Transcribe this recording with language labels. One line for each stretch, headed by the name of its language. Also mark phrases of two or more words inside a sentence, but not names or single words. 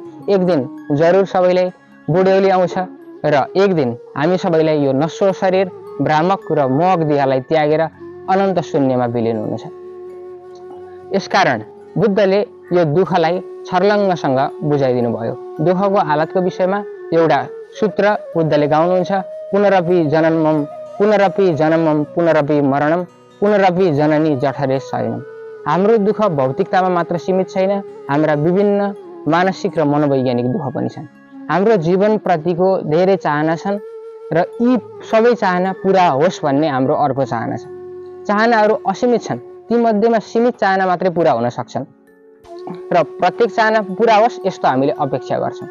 Nepali: एक दिन जरुर सबैलाई बुढ्यौली आउँछ र एक दिन हामी सबैलाई यो नश्वर शरीर, भ्रामक र मोहक देहलाई त्यागेर अनन्त शून्यमा विलिन हुनेछ। यसकारण बुद्धले यो दुःखलाई छर्लङ्गसँग बुझाइदिनु भयो। दुःखको हालतको विषयमा एउटा सूत्र बुद्धले गाउनुहुन्छ,
Sanskrit: पुनरपि जन्मम पुनरपि मरणम पुनरपि जननी जठरे शयनम।
Nepali: हाम्रो दुःख भौतिकतामा मात्र सीमित छैन, हाम्रा विभिन्न मानसिक र मनोवैज्ञानिक दुःख पनि छन्। हाम्रो जीवनप्रतिको धेरै चाहना छन् र यी सबै चाहना पुरा होस् भन्ने हाम्रो अर्को चाहना छ। चाहनाहरू असीमित छन्, ती मध्येमा सीमित चाहना मात्रै पुरा हुन सक्छन् र प्रत्येक चाहना पुरा होस् यस्तो हामीले अपेक्षा गर्छौँ।